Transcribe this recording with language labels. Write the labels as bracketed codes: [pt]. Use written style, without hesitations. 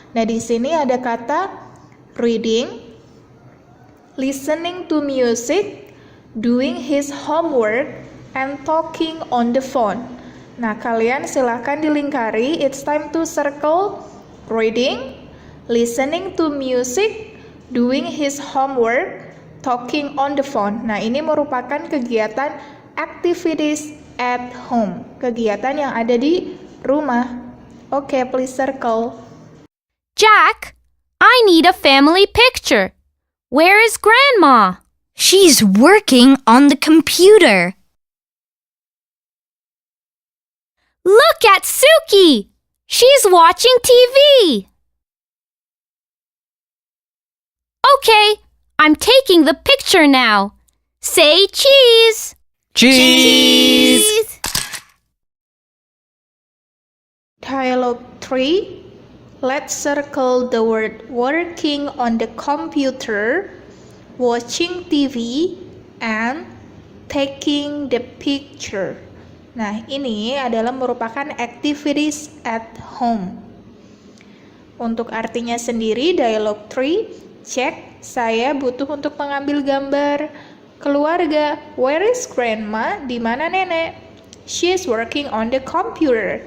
[id] Nah, di sini ada kata [en] reading, listening to music, doing his homework, and talking on the phone. [id] Nah, kalian silahkan dilingkari. [en] It's time to circle reading, listening to music, doing his homework, talking on the phone. [id] Nah, ini merupakan kegiatan [en] activities at home. [id] Kegiatan yang ada di rumah. [en] Oke, please circle. Jack, I need a family picture. Where is Grandma? She's working on the computer. Look at Suki! She's watching TV. Okay, I'm taking the picture now. Say cheese! Cheese! Dialogue 3. Let's circle the word working on the computer, watching TV, and taking the picture. [id] Nah, ini adalah merupakan [en] activities at home. [id] Untuk artinya sendiri, dialog 3, cek, saya butuh untuk mengambil gambar. Keluarga, [en] where is grandma? [id] Di mana nenek? [en] She is working on the computer.